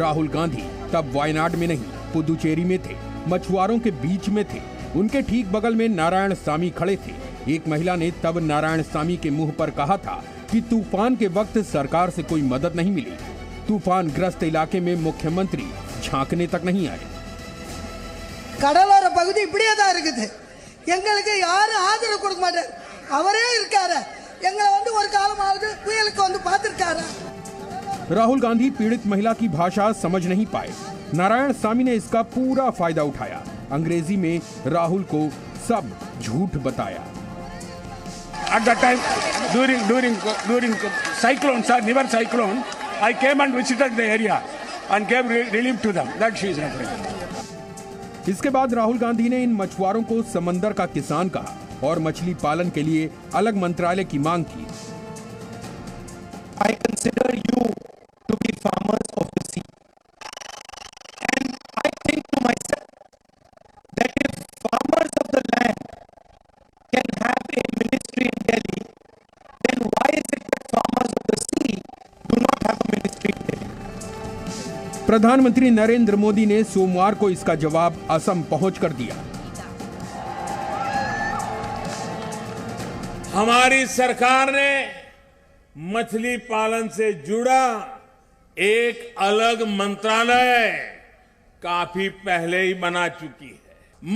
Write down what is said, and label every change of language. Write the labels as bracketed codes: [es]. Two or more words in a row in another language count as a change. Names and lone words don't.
[hi] राहुल गांधी तब वायनाड में नहीं, पुदुचेरी में थे, मछुआरों के बीच में थे। उनके ठीक बगल में नारायणसामी खड़े थे। एक महिला ने तब नारायणसामी के मुंह पर कहा था कि तूफान के वक्त सरकार से कोई मदद नहीं मिली। तूफान ग्रस्त इलाके में मुख्यमंत्री झांकने तक नहीं आए। [ta] கடலோர பகுதி இப்படியே தான் இருக்குது. எங்களுக்கு யாரும் ஆதரவு கொடுக்க மாட்டார். அவரே இருக்காரு. எங்களை வந்து ஒரு காலமாவது புயலுக்கு வந்து பார்த்திருக்காரு. [hi] राहुल गांधी पीड़ित महिला की भाषा समझ नहीं पाए। नारायणसामी ने इसका पूरा फायदा उठाया। अंग्रेजी में राहुल को सब झूठ बताया। [en] At that time, during cyclone, sir, river cyclone, I came and visited the area and gave relief to them. That she is referring. [hi] इसके बाद राहुल गांधी ने इन मछुआरों को समंदर का किसान कहा और मछली पालन के लिए अलग मंत्रालय की मांग की। [en] I consider you to be farmers of the sea, and I think to myself that if farmers of the land can have a ministry in Delhi, then why is it that farmers of the sea do not [hi] प्रधानमंत्री नरेंद्र मोदी ने सोमवार को इसका जवाब असम पहुंचकर दिया। हमारी सरकार ने मछली पालन से जुड़ा एक अलग मंत्रालय काफी पहले ही बना चुकी है।